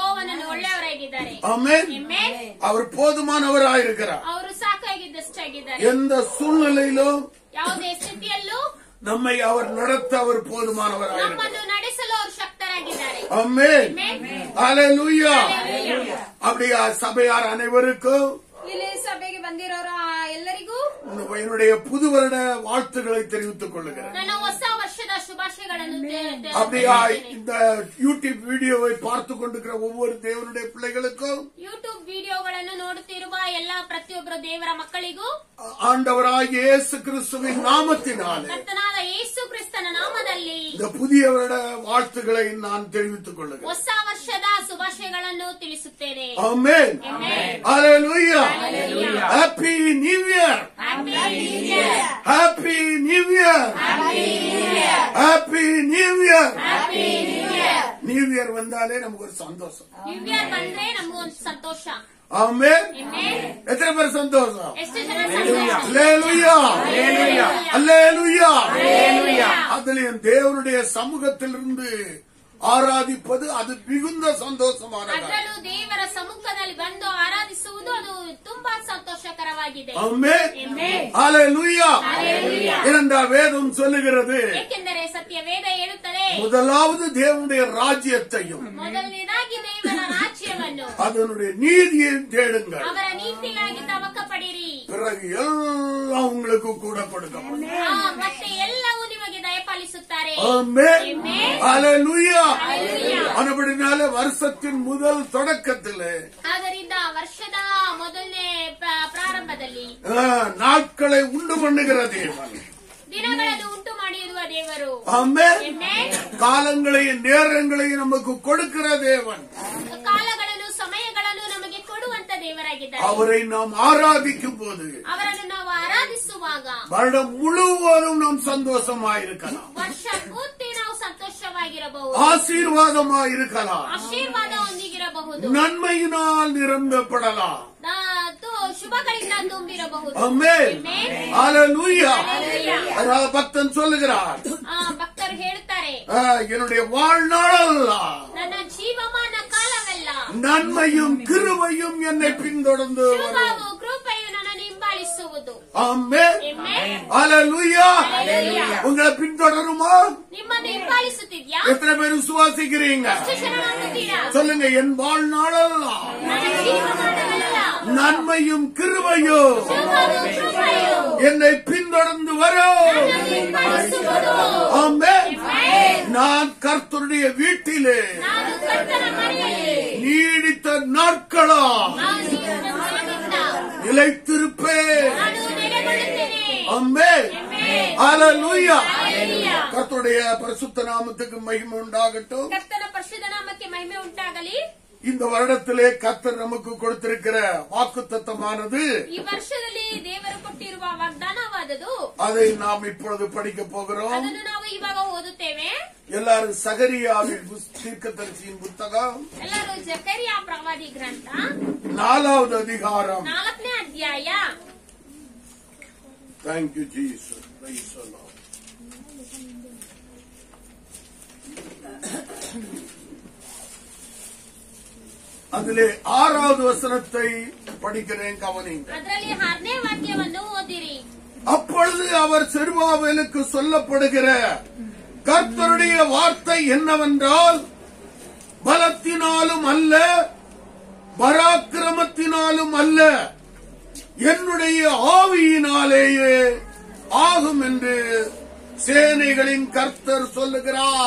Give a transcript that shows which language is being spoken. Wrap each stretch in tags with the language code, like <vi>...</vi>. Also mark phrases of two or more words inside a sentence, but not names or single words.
<ta>ஆமென். அவர் போதுமானவராயிருக்கிறார். எந்த சூழ்நிலையிலும் நம்மை அவர் நடத்த அவர் போதுமானவராயிருக்கிறார். ஆமென். ஹல்லேலூயா. அப்படியா சபையார் அனைவருக்கும்</ta> <kn>ಸಭೆಗೆ ಬಂದಿರೋರ ಎಲ್ಲರಿಗೂ</kn> <ta>என்னுடைய புது வருட வாழ்த்துக்களை தெரிவித்துக் கொள்கிறேன்.</ta> <kn>ನನ್ನ ಹೊಸ ವರ್ಷದ ಶುಭಾಶಯಗಳನ್ನು</kn> <ta>அப்படியா இந்த யூடியூப் வீடியோவை பார்த்து கொண்டிருக்கிற ஒவ்வொரு தேவனுடைய பிள்ளைகளுக்கும்</ta> <kn>யூடியூப் வீடியோಗಳನ್ನು ನೋಡುತ್ತಿರುವ ಎಲ್ಲ ಪ್ರತಿಯೊಬ್ಬರು ದೇವರ ಮಕ್ಕಳಿಗೂ</kn> <ta>ஆண்டவராகிய இயேசு கிறிஸ்துவின் நாமத்தினாலே</ta> <kn>ಕರ್ತನಾದ ಯೇಸು ಕ್ರಿಸ್ತನ ನಾಮದಲ್ಲಿ</kn> <ta>இந்த புதிய வருட வாழ்த்துக்களை நான் தெரிவித்துக் கொள்கிறேன்.</ta> <kn>ಹೊಸ ವರ್ಷದ ಶುಭಾಶಯಗಳನ್ನು ತಿಳಿಸುತ್ತೇನೆ.</kn> <ta>ஆமென். ஹல்லேலூயா.</ta> <en>Happy New Year. Happy New Year. Happy New Year. New Year</en> <ta>வந்தாலே நமக்கு ஒரு சந்தோஷம்.</ta> <en>New Year</en> <kn>ಬಂದ್ರೆ ನಮಗೆ ಒಂದು ಸಂತೋಷ.</kn> <ta>ஆமென். எத்தனை பேர் சந்தோஷம்?</ta> <kn>ಎಷ್ಟು ಜನ ಸಂತೋಷ?</kn> <ta>ஹல்லேலூயா. ஹல்லேலூயா. ஹல்லேலூயா. அதுலயும் தேவனுடைய சமூகத்திலிருந்து ஆராதிப்பது அது மிகுந்த சந்தோஷமானது.</ta> <kn>ಅದರಲ್ಲೂ ದೇವರ ಸಮ್ಮುಖದಲ್ಲಿ ಬಂದು ಆರಾಧಿಸುವುದು ಅದು ತುಂಬಾ ಸಂತೋಷಕರವಾಗಿದೆ.</kn> <ta>ஆமென். ஹல்லேலூயா. இரண்டாம் வேதம் சொல்லுகிறது,</ta> <kn>ಏಕೆಂದರೆ ಸತ್ಯ ವೇದ ಹೇಳುತ್ತದೆ,</kn> <ta>முதலாவது தேவனுடைய ராஜ்யத்தையும்</ta> <kn>ಮೊದಲನೇದಾಗಿ ದೇವರ ರಾಜ್ಯವನ್ನು</kn> <ta>அதனுடைய நீதியையும் தேடுங்கள்,</ta> <kn>ಅವರ ನೀತಿಗಾಗಿ ತವಕ ಪಡಿರಿ,</kn> <ta>பிறகு எல்லாம் உங்களுக்கு கூட கொடுக்கப்படும்.</ta> <kn>ಮತ್ತೆ ಎಲ್ಲವೂ ನಿಮಗೆ ದಯಪಾಲಿಸುತ್ತಾರೆ.</kn> <ta>ஆமென். ஹல்லேலூயா. அதுபடினால வருஷத்தின் முதல் தொடக்கத்திலே</ta> <kn>ಆದ್ದರಿಂದ ವರ್ಷದ ಮೊದಲನೇ ಪ್ರಾರಂಭದಲ್ಲಿ</kn> <ta>நாட்களை உண்டு பண்ணுகிற தேவன்,</ta> <kn>ದಿನಗಳನ್ನು ಉಂಟು ಮಾಡಿರುವ ದೇವರು,</kn> <ta>ஆமென், காலங்களையும் நேரங்களையும் நமக்கு கொடுக்கிற தேவன்,</ta> <kn>ಕಾಲಗಳನ್ನು ಸಮಯಗಳನ್ನು ನಮಗೆ ಕೊಡುವಂತ ದೇವರಾಗಿದ್ದಾರೆ.</kn> <ta>அவரை நாம் ஆராதிக்கும் போது</ta> <kn>ಅವರನ್ನು ನಾವು ಆರಾಧಿಸುವಾಗ</kn> <ta>வருடம் முழுவதும் நாம் சந்தோஷமாயிருக்கலாம்,</ta> <kn>ವರ್ಷ ಪೂರ್ತಿ ನಾವು ಸಂತೋಷವಾಗಿರಬಹುದು,</kn> <ta>ஆசீர்வாதமாயிருக்கலாம்,</ta> <kn>ಆಶೀರ್ವಾದ ಹೊಂದಿಗಿರಬಹುದು,</kn> <ta>நன்மையினால் நிரம்பப்படலாம்.</ta> <kn>ಶುಭಗಳಿಂದ ತುಂಬಿರಬಹುದು.</kn> <ta>ஆமென். ஹல்லேலூயா. அதனால பக்தன் சொல்லுகிறார்,</ta> <kn>ಭಕ್ತರು ಹೇಳ್ತಾರೆ,</kn> <ta>என்னுடைய வாழ்நாளல்ல</ta> <kn>ನನ್ನ ಜೀವಮಾನ ಕಾಲವೆಲ್ಲ</kn> <ta>நன்மையும் கிருபையும் என்னை பின்தொடர்ந்து</ta> <kn>ಶುಭವು ಕೃಪೆಯು ನನ್ನನ್ನು ಹಿಂಬಾಲಿಸುವುದು.</kn> <ta>ஆமென். ஹல்லேலூயா. உங்களை பின்தொடருமா?</ta> <kn>ನಿಮ್ಮನ್ನು ಹಿಂಬಾಲಿಸುತ್ತಿದ್ಯಾ?</kn> <ta>எத்தனை பேர் விசுவாசிக்கிறீங்க?</ta> <kn>ಎಷ್ಟು ಜನ ನಂಬುತ್ತೀರಾ?</kn> <ta>சொல்லுங்க, என் வாழ்நாளல்ல</ta> <kn>ನನ್ನ ಜೀವಮಾನವೆಲ್ಲ</kn> <ta>நன்மையும் கிருபையும்</ta> <kn>ಶುಭವು ಕೃಪೆಯು</kn> <ta>என்னை பின்தொடர்ந்து வரும்.</ta> <kn>ನನ್ನನ್ನು ಹಿಂಬಾಲಿಸುವುದು.</kn> <ta>ஆமென். நான் கர்த்தருடைய வீட்டிலே</ta> <kn>ನಾನು ಕರ್ತನ ಮನೆಯಲ್ಲಿ</kn> <ta>நீடித்த நாட்களா நிலைத்திருப்பேன்.</ta> <kn>ನಾನು ನೆಲೆಗೊಳ್ಳುತ್ತೇನೆ.</kn> <ta>ஆமென். ஹல்லேலூயா. கர்த்தருடைய பரிசுத்த நாமத்துக்கு மகிமை உண்டாகட்டும்.</ta> <kn>ಕರ್ತನ ಪರಿಶುದ್ಧ ನಾಮಕ್ಕೆ ಮಹಿಮೆ ಉಂಟಾಗಲಿ.</kn> <ta>இந்த வருடத்திலே கர்த்தர் நமக்கு கொடுத்திருக்கிற வாக்குத்தத்தமானது,</ta> <kn>ಈ ವರ್ಷದಲ್ಲಿ ದೇವರು ಕೊಟ್ಟಿರುವ ವಾಗ್ದಾನವಾದದು,</kn> <ta>அதை நாம் இப்பொழுது படிக்க போகிறோம்.</ta> <kn>ಅದನ್ನು ನಾವು ಇವಾಗ ಓದುತ್ತೇವೆ.</kn> <ta>எல்லாரும் சகரியாவின் தீர்க்கதரிசியின் புத்தகம்</ta> <kn>ಎಲ್ಲರೂ ಜಕರಿಯ ಪ್ರವಾದಿ ಗ್ರಂಥ</kn> <ta>4வது அதிகாரம்.</ta> <kn>4ನೇ ಅಧ್ಯಾಯ.</kn> <en>Thank you, Jesus. Praise the Lord.</en> <ta>அதிலே 6வது வசனத்தை படிக்கிறேன், கவனிங்க.</ta> <kn>ಅದರಲ್ಲಿ 6ನೇ ವಾಕ್ಯವನ್ನು ಓದಿರಿ.</kn> <ta>அப்பொழுது அவர் செருபாபேலுக்கு சொல்லப்படுகிற கர்த்தருடைய வார்த்தை என்னவென்றால், பலத்தினாலும் அல்ல பராக்கிரமத்தினாலும் அல்ல, என்னுடைய ஆவியினாலேயே ஆகும் என்று சேனைகளின் கர்த்தர் சொல்லுகிறார்.</ta>